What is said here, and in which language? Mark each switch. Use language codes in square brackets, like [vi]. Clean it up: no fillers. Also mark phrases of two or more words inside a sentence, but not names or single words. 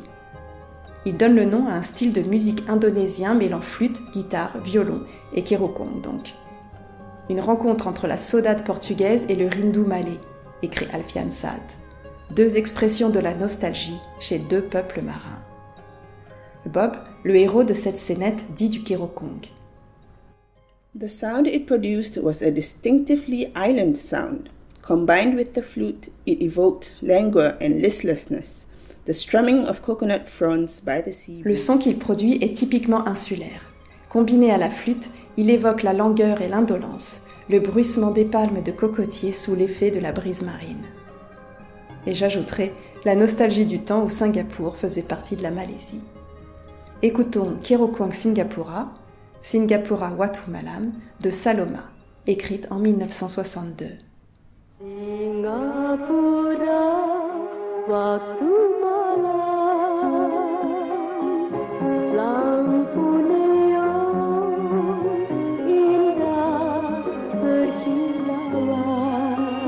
[fr] Il donne le nom à un style de musique indonésien mêlant flûte, guitare, violon et kerokong donc. Une rencontre entre la saudade portugaise et le rindu malais, écrit Alfian Sa'at. Deux expressions de la nostalgie chez deux peuples marins. Bob, le héros de cette scénette, dit du kerokong. [en] The sound it produced was a distinctively island sound. Combined with the flute, it evoked languor and listlessness, the strumming of coconut fronds by the sea. [fr] Le son qu'il produit est typiquement insulaire. Combiné à la flûte, il évoque la langueur et l'indolence, le bruissement des palmes de cocotiers sous l'effet de la brise marine. Et j'ajouterai la nostalgie du temps où Singapour faisait partie de la Malaisie. Écoutons Kerokong Singapura, Singapura Watu Malam de Saloma, écrite en 1962. [ms] Singapura Watu Malam, lampu neon indah berkilauan,